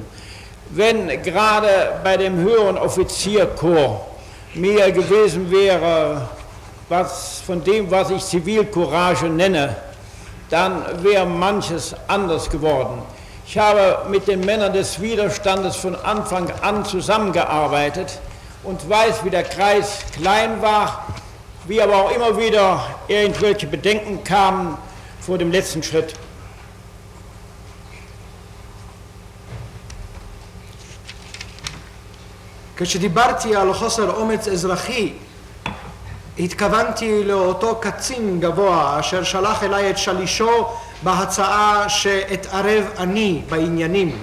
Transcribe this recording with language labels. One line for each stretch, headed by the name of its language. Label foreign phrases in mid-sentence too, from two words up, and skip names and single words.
German: Wenn gerade bei dem höheren Offizierkorps mehr gewesen wäre, von dem, was ich Zivilcourage nenne, dann wäre manches anders geworden. Ich habe mit den Männern des Widerstandes von Anfang an zusammengearbeitet und weiß, wie der Kreis klein war, wie aber auch immer wieder irgendwelche Bedenken kamen vor dem letzten Schritt.
Hebrew: כשדיברתי על חוסר אומץ אזרחי, התכוונתי לאותו קצין גבוה אשר שלח אליי את שלישו בהצעה שאתערב אני בעניינים.